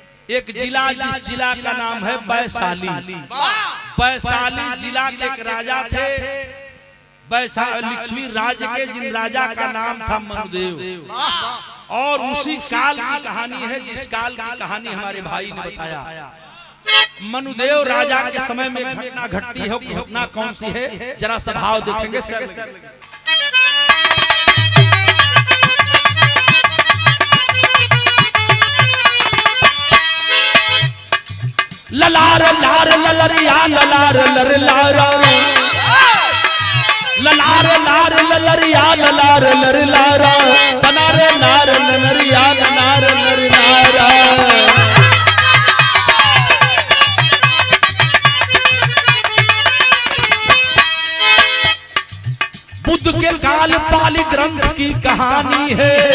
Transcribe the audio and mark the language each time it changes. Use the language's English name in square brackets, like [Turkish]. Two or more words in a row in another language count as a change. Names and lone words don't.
[Hindi] एक जिला, जिस जिला का नाम है वैशाली। वैशाली जिला के एक राजा थे, लिच्छवी राज्य के, जिन राजा का नाम था मनुदेव। और उसी काल की कहानी है जिस काल की कहानी हमारे भाई ने बताया। मनुदेव राजा के समय में घटना घटती है। घटना कौन सी है जरा स्वभाव देखेंगे सर। ललार लार ललरिया ललार लर लारा, ललार लार ललरिया ललार लर लारा, तनारे नार नरिया नार नर नारा। बुद्ध के काल पाली ग्रंथ की कहानी है।